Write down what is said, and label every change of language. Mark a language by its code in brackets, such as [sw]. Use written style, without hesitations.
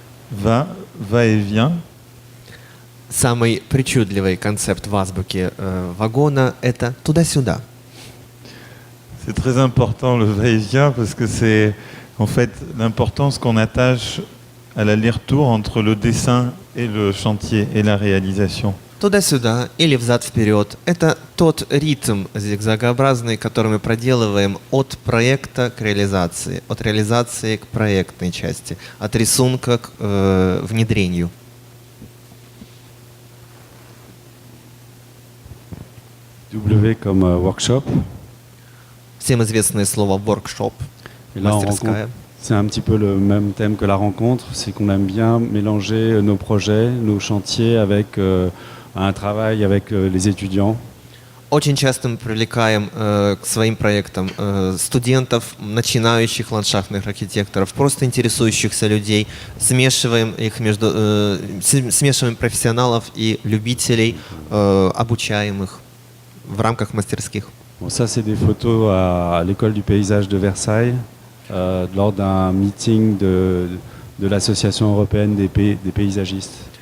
[fr] Va et vient. [ru] Самый причудливый концепт в азбуке вагона – это туда-сюда. [fr] C'est très important le va-et-vient parce que c'est en fait l'importance qu'on attache à l'aller-retour entre le dessin et le chantier et la réalisation. [ru] Туда-сюда или взад-вперед – это тот ритм зигзагообразный, который мы проделываем от проекта к реализации, от реализации к проектной части, от рисунка к внедрению. [fr] W comme workshop. [ru] Всем известное слово «workshop», [fr] Et là, on [ru] мастерская. [fr] rencontre- c'est un petit peu le même thème que la rencontre, c'est qu'on aime bien mélanger nos projets, nos chantiers avec un travail avec les étudiants. [ru] Очень часто мы привлекаем к своим проектам студентов, начинающих ландшафтных архитекторов, просто интересующихся людей, смешиваем профессионалов и любителей, обучаемых в рамках мастерских. [fr] Bon, ça, c'est des photos à l'école du paysage de Versailles lors d'un meeting de l'Association européenne des paysagistes.